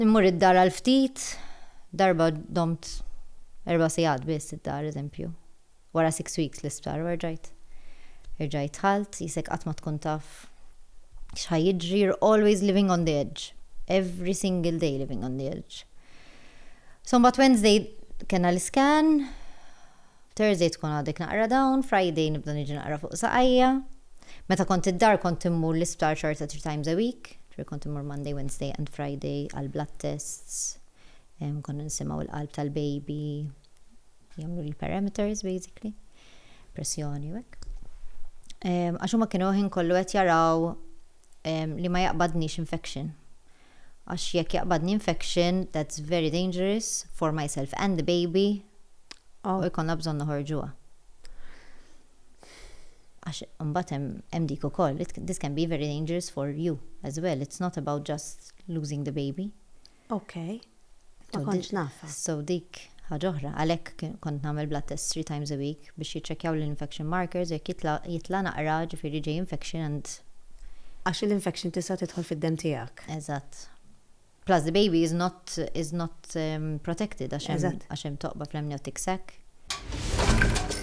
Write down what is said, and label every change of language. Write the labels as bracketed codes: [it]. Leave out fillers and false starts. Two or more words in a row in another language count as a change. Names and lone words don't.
[mt] Immur id-dar għal-ftit, darba domt 4 sigħat biss id-dar, eżempju. Wara 6 weeks l-isptar, irġajt ħalt, jisek qatt ma tkun taf x'ħajjiġri, [en] you're always living on the edge. Every single day living on the edge. [mt] So mbagħad Wednesday kena l-iskan, Thursday tkun għadek naqra down, Friday nibda niġi naqra fuq saqajja. Meta kont id-dar kont immur l-isptar xorta 3 [en] times a week, [mt] kont immur [en] Monday, Wednesday and Friday [mt] għal [en] blood tests, [mt] konna nsimgħu l-qalb tal-baby, jagħmlu l- [en] parameters basically, [mt] pressjoni u hekk. Għax huma kienu ħin kollu qed jaraw li ma jaqbadniex infection. Għax jekk jaqbadni infection, [en] that's very dangerous for myself and the baby. [mt] U jkollna bżonn noħorġuha. Għax imbagħad hemm dik ukoll, [en] this can be very dangerous for you as well. It's not about just losing the baby. [mt] Okay. Ma kontx nafa. So dik ħaġa oħra, għalhekk kont nagħmel [en] blood test [mt] 3 [en] times a week [mt] biex jiċċekkjaw l- [en] infection markers, [mt] jekk jitla naqra ġifieri ġej [en] infection and [mt] għax l-infection tista' tidħol fid-dem tiegħek. Eżatt. [en] Plus the baby is not protected [mt] għax hemm toqba [en] fl-amniotic sac.